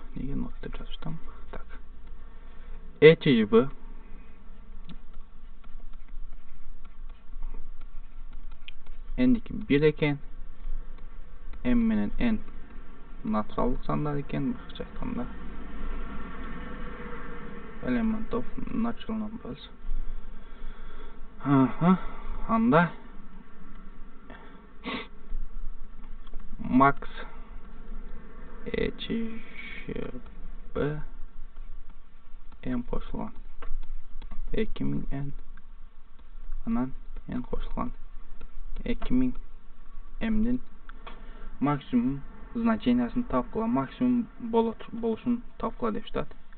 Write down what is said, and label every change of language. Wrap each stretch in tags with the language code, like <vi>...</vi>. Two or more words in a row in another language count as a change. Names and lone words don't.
<ky>Неге not деп жазыштым? Так. ЭЧЖБ n'дики 1 экен. m менен n натуралдык сандар экен. Башкача айтканда,</ky> <en>element of natural numbers.</en> <ky>Анда max ЭЧЖБ n кошулган 2000 n анан n кошулган 2000 mдин максимум значениясын тапкыла, максимум болушун тапкыла деп жатат.</ky>